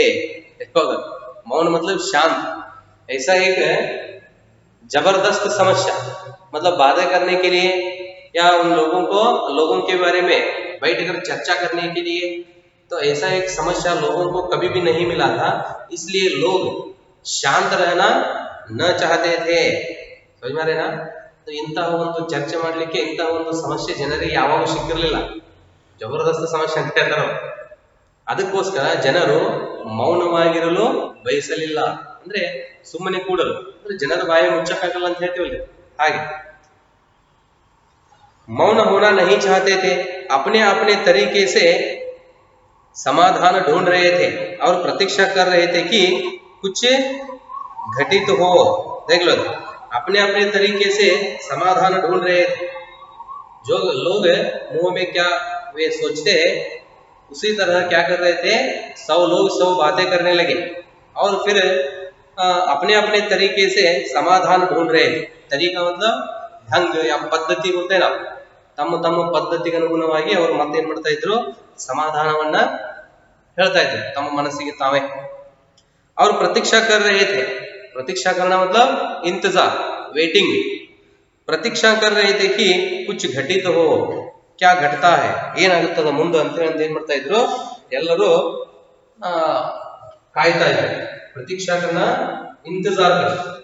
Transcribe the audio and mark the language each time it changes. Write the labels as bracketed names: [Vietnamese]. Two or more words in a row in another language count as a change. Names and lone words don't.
[Hindi] देखो, मौन मतलब शांत, ऐसा एक जबरदस्त समस्या, मतलब बातें करने के लिए या उन लोगों को, लोगों के बारे में बैठकर चर्चा करने के लिए, तो ऐसा एक समस्या लोगों को कभी भी नहीं मिला था, इसलिए लोग शांत रहना न चाहते थे। समझ में ना। [Kannada] तो ಇಂತಹ ಒಂದು ಚರ್ಚೆ ಮಾಡಲಿಕ್ಕೆ ಇಂತಹ ಒಂದು ಸಮಸ್ಯೆ ಜನರಿಗೆ ಯಾವಾಗ ಸಿಕ್ಕಿರಲಿಲ್ಲ, ಜಬರ್ದಸ್ತ್ ಸಮಸ್ಯೆ ಅಂತ ಹೇಳ್ತಾರೆ, ಅದಕ್ಕೋಸ್ಕರ ಜನರು ಮೌನವಾಗಿರಲು ಬಯಸಲಿಲ್ಲ, ಅಂದ್ರೆ ಸುಮ್ಮನೆ ಕೂಡಲು, ಅಂದ್ರೆ ಜನರ ಬಾಯಿ ಮುಚ್ಚಕ್ಕಾಗಲ್ಲ ಅಂತ ಹೇಳ್ತೀವಲ್ಲ ಹಾಗೆ। [Hindi] मौन होना नहीं चाहते थे, अपने अपने तरीके से समाधान ढूंढ रहे थे और प्रतीक्षा कर रहे थे कि कुछ घटित हो। देख लो, अपने अपने तरीके से समाधान ढूंढ रहे थे। जो लोग मुंह में क्या वे सोचते हैं, उसी तरह क्या कर रहे थे, 100 लोग 100 बातें करने लगे और फिर अपने अपने तरीके से समाधान ढूंढ रहे थे। तरीका मतलब ढंग या पद्धति बोलते हैं ना, [Kannada] ತಮ್ಮ ತಮ್ಮ ಪದ್ಧತಿಗೆ ಅನುಗುಣವಾಗಿ ಅವರು ಮತ್ತೇನ್ ಮಾಡ್ತಾ ಇದ್ರು, ಸಮಾಧಾನವನ್ನ ಹೇಳ್ತಾ ಇದ್ರು ತಮ್ಮ ಮನಸ್ಸಿಗೆ ತಾವೇ। [Hindi] और प्रतीक्षा कर रहे थे, प्रतीक्षा करना मतलब इंतजार, वेटिंग, प्रतीक्षा कर रहे थे कि कुछ घटित हो, क्या घटता है, [Kannada] ಏನಾಗುತ್ತದೆ ಮುಂದೆ ಅಂತ ಹೇಳಿ ಏನ್ ಮಾಡ್ತಾ ಇದ್ರು, ಎಲ್ಲರೂ ಕಾಯ್ತಾ ಇದ್ರು। [Hindi] प्रतीक्षा करना, इंतजार करना।